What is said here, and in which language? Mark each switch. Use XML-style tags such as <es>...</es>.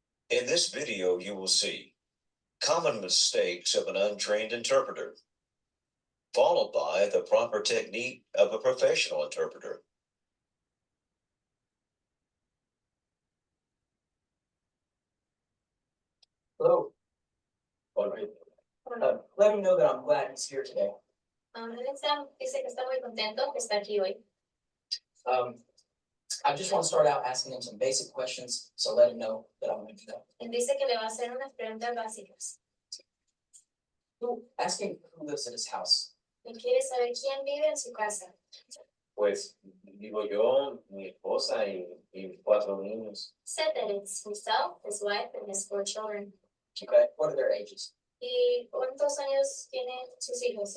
<en>In this video, you will see common mistakes of an untrained interpreter, followed by the proper technique of a professional interpreter. Hello. All right. Let him know that I'm glad he's here today.</en> <es>Dice que está muy contento que está aquí hoy.</es> <en>I just want to start out asking him some basic questions, so let him know that I'm going to do that.</en> <es>Él dice que le va a hacer unas preguntas básicas.</es> <en>Asking who lives in his house.</en> <es>Él quiere saber quién vive en su casa. Pues vivo yo, mi esposa y mis 4 niños.</es> <en>Said that it's himself, his wife, and his 4 children. Okay, what are their ages?</en> <es>¿Y cuántos años tienen sus hijos?</es>